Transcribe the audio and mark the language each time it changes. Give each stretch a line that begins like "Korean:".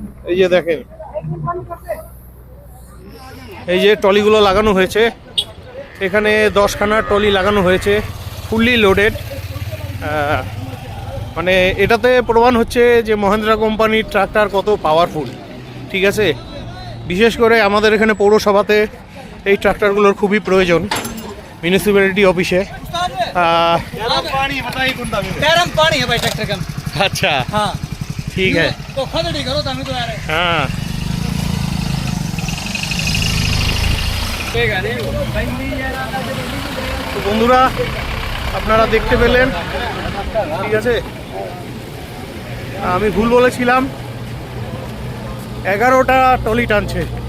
Bangla: এই যে দেখেন, এই যে ট্রলিগুলো লাগানো হয়েছে, এখানে 10খানা ট্রলি লাগানো হয়েছে, ফুললি লোডেড। মানে এটাতে প্রমাণ হচ্ছে যে মহেন্দ্রা কোম্পানির ট্রাক্টর কত পাওয়ারফুল। ঠিক আছে, বিশেষ করে আমাদের এখানে পৌরসভাতে এই ট্রাক্টরগুলোর খুবই প্রয়োজন, মিউনিসিপ্যালিটি অফিসে।
Hindi: गरम पानी है भाई ट्रैक्टर का। अच्छा, हाँ ठीक है। तो खदड़ी करो तो हमें तो यार
Bangla: हाँ, তো বন্ধুরা আপনারা দেখতে পেলেন। ঠিক আছে, আমি ভুল বলেছিলাম, 11টা টলি টানছে।